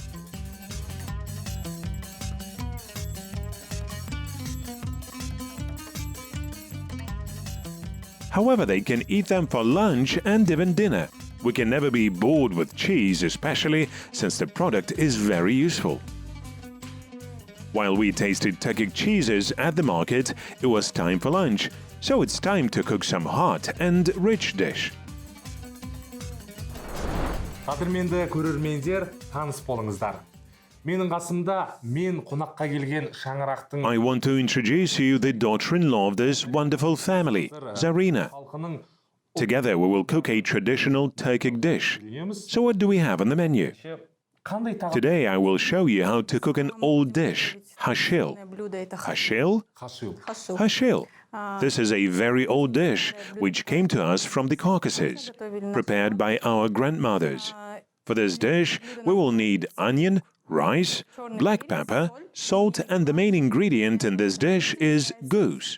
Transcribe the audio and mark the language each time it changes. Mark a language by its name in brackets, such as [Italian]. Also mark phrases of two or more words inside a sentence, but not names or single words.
[English] However, they can eat them for lunch and even dinner. We can never be bored with cheese, especially since the product is very useful. While we tasted Turkic cheeses at the market, it was time for lunch, so it's time to cook some hot and rich dish. [Kazakh] Қадірменді көрермендер, таныс болыңыздар. Менің қасымда мен қонаққа келген шаңырақтың [English] I want to introduce you the daughter-in-law of this wonderful family, Zarina. [Kazakh] халқының [English] Together we will cook a traditional Turkic dish. So what do we have on the menu? [Kazakh] Қандай тағам? [English] Today I will show you how to cook an old dish, hashil. Hashil? [Kazakh] Хашил. [English] Hashil. This is a very old dish which came to us from the Caucasus, prepared by our grandmothers. For this dish, we will need onion, rice, black pepper, salt, and the main ingredient in this dish is goose.